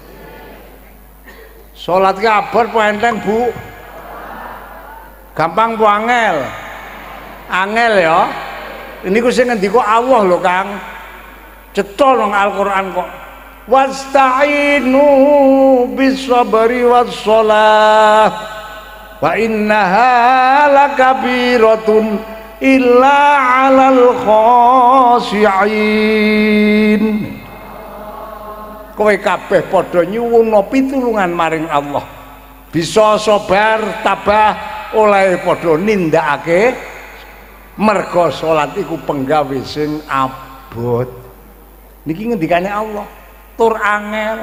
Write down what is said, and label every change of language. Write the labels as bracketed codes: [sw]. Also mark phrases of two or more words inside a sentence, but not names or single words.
[jv] Salat ki abot apa enteng, Bu? Gampang apa angel? Angel ya. Ini ku sing ngendika Allah lho, Kang. Cetha nang Al-Qur'an kok. [ar] واستعينوا بالصبر والصلاة. وإنها لكبيرة إلا على الخاشعين. [jv] Kowe kabeh padha nyuwun pitulungan maring Allah. Bisa sabar tabah oleh padha nindakake merga salat iku penggawe sing abot. Niki ngendikane Allah, tur angel.